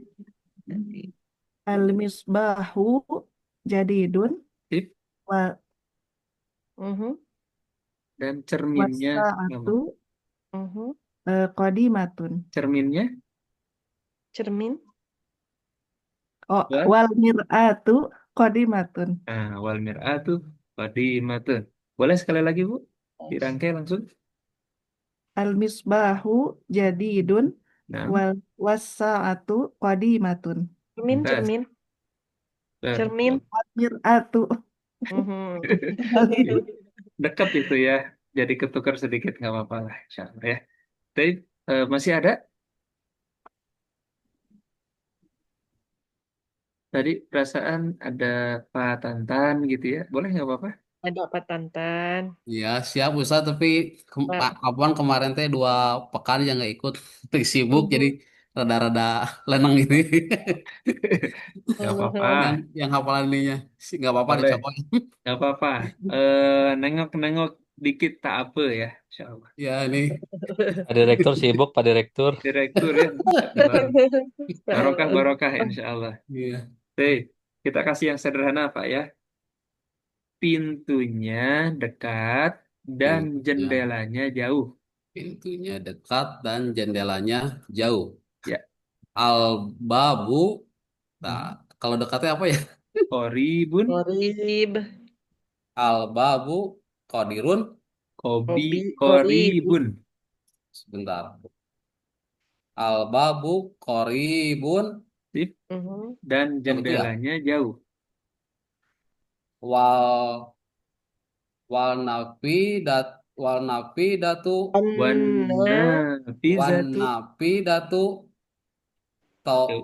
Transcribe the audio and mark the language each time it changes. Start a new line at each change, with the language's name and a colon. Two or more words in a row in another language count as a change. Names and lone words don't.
Arabic: Al-misbahu jadidun.
Indonesian: Dan cerminnya lama. Qadimatun. Cerminnya? Cermin.
Arabic: Wal mir'atu qadimatun. Wal mir'atu qadimatun.
Indonesian: Boleh sekali lagi Bu? Dirangkai langsung.
Arabic: Al-misbahu jadidun wal wasa'atu qadimatun.
Indonesian: Cermin. Mir'atu. Dekat itu ya. Jadi ketukar sedikit nggak apa-apa lah,
Arabic: insya Allah
Indonesian: ya. Tapi masih ada? Tadi perasaan ada Pak Tantan gitu ya. Boleh nggak apa-apa? Ada Pak Tantan. Iya siap Ustaz, tapi kemarin teh 2 pekan yang nggak ikut, sibuk jadi rada-rada lenang ini. Nggak apa-apa. Yang hafalan ininya nggak apa-apa Boleh. dicoba. Nggak apa-apa. Nengok-nengok dikit tak apa ya,
Arabic: insya Allah.
Indonesian: Ya ini. Pak Direktur sibuk, Pak Direktur. Direktur ya. Barokah
Arabic: insya Allah.
Indonesian: Iya. Oke, kita kasih yang sederhana Pak ya. Pintunya dekat dan jendelanya jauh. Pintunya dekat dan jendelanya jauh. Ya. Al-babu. Nah, kalau dekatnya apa ya? Qoribun.
Arabic: Al-babu qadirun.
Indonesian: Qoribun.
Arabic: Sebentar. Al-babu qoribun.
Indonesian: Sip. Mhm. Dan Ya betul ya. jendelanya jauh.
Arabic: Wal wal nafi datu
Indonesian: Wan Nah, nafizatu. datu Jauh.